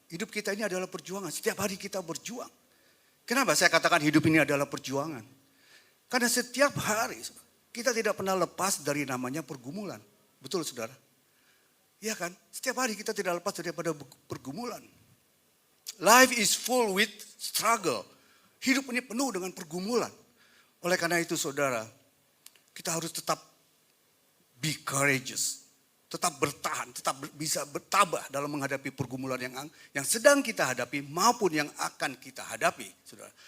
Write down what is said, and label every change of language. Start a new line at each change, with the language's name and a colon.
Indonesian: Hidup kita ini adalah perjuangan, setiap hari kita berjuang. Kenapa saya katakan hidup ini adalah perjuangan? Karena setiap hari kita tidak pernah lepas dari namanya pergumulan. Betul saudara? Ya kan? Setiap hari kita tidak lepas daripada pergumulan.
English: Life is full with struggle.
Indonesian: Hidup ini penuh dengan pergumulan. Oleh karena itu saudara, kita harus tetap
English: be courageous.
Indonesian: Tetap bertahan, tetap bisa bertabah dalam menghadapi pergumulan yang sedang kita hadapi maupun yang akan kita hadapi. Saudara.